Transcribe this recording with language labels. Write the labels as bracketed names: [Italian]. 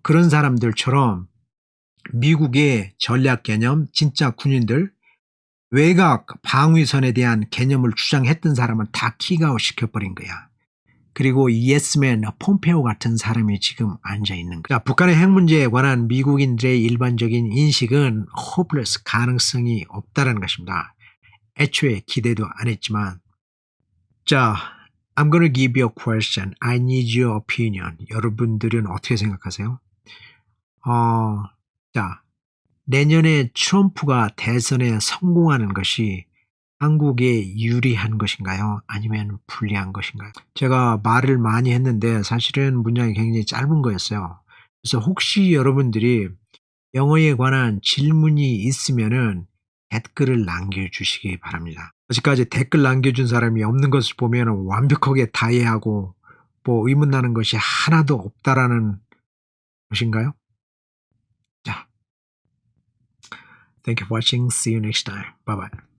[Korean] 그런 사람들처럼 미국의 전략 개념, 진짜 군인들, 외곽 방위선에 대한 개념을 주장했던 사람은 다 킥아웃 시켜버린 거야. 그리고 예스맨 폼페오 같은 사람이 지금 앉아 있는 거야. 북한의 핵 문제에 관한 미국인들의 일반적인 인식은 hopeless, 가능성이 없다는 것입니다. 애초에 기대도 안 했지만. [English] 자, I'm gonna give you a question. I need your opinion. [Korean] 여러분들은 어떻게 생각하세요? 자, 내년에 트럼프가 대선에 성공하는 것이 한국에 유리한 것인가요? 아니면 불리한 것인가요? 제가 말을 많이 했는데 사실은 문장이 굉장히 짧은 거였어요. 그래서 혹시 여러분들이 영어에 관한 질문이 있으면은 댓글을 남겨주시기 바랍니다. 아직까지 댓글 남겨준 사람이 없는 것을 보면 완벽하게 다 이해하고 뭐 의문나는 것이 하나도 없다라는 것인가요? [English] 자, thank you for watching. See you next time. Bye bye.